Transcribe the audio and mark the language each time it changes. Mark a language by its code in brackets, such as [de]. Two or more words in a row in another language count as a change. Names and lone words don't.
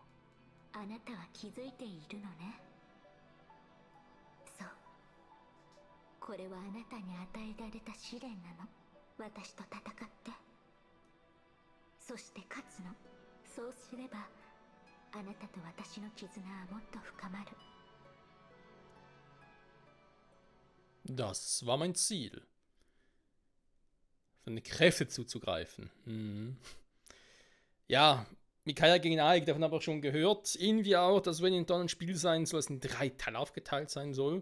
[ja] あなたは気づいているのね。そう、これはあなたに与えられた試練なの。私と戦ってそして勝つの。そうすればあなたと私の絆はもっと深まる。 [de] Das war mein Ziel. Von den Kräften zuzugreifen. Ja, Mikaia gegen Ike, davon habe ich schon gehört. Irgendwie auch, dass wenn Dawn ein Spiel sein soll, das in 3 Teile aufgeteilt sein soll.